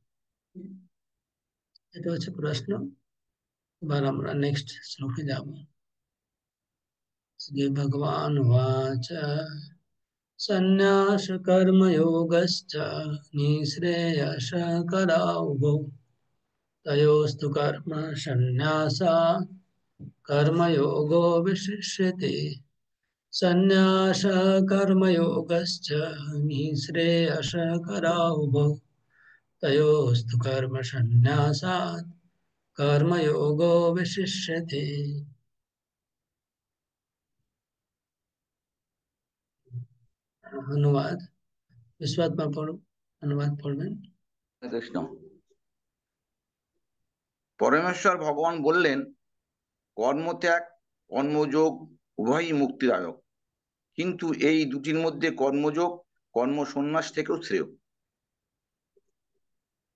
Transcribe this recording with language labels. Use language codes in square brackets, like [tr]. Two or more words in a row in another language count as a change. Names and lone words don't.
[bn] এটা হচ্ছে প্রশ্ন। এবার আমরা নেক্সট শ্লোকে যাব। [sa] শ্রী ভগবান উবাচ সন্ন্যাস কর্মযোগশ্চ নিঃশ্রেয়স করাউভौ তয়োস্তু কর্ম সন্ন্যাসাৎ कर्मयोगो विशिष्यते सन्न्यास कर्मयोगश्च निःश्रेयसकरावुभौ तयोस्तु कर्म सन्न्यासात् कर्मयोगो विशिष्यते। [bn] অনুবাদ বিশ্বআত্মা পড়ো, অনুবাদ পড়বেন। কৃষ্ণ। পরমেশ্বর ভগবান বললেন কর্মত্যাগ কর্মযোগ উভয়ই মুক্তিদায়ক, কিন্তু এই দুটির মধ্যে কর্মযোগ কর্ম সন্ন্যাস থেকেও শ্রেয়।